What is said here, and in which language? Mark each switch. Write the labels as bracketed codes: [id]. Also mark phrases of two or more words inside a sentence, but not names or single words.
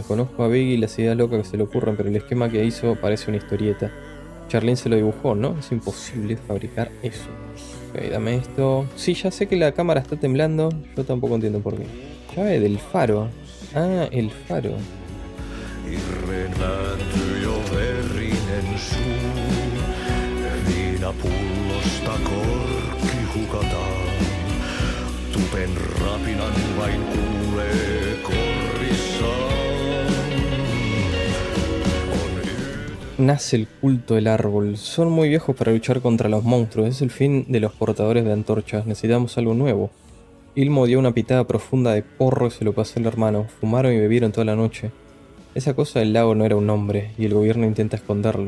[es] Conozco a Beggy y las ideas locas que se le ocurren, pero el esquema que hizo parece una historieta. Charlene se lo dibujó, ¿no? Es imposible fabricar eso. Ok, dame esto. Sí, ya sé que la cámara está temblando. Yo tampoco entiendo por qué. Llave del faro. Ah, el faro. [fi] Viinapullosta korkki hukataan. Tupen rapinan vain kuulee korvissaan. [es] Nace el culto del árbol. Son muy viejos para luchar contra los monstruos. Es el fin de los portadores de antorchas. Necesitamos algo nuevo. Ilmo dio una pitada profunda de porro y se lo pasó al hermano. Fumaron y bebieron toda la noche. Esa cosa del lago no era un nombre, y el gobierno intenta esconderlo.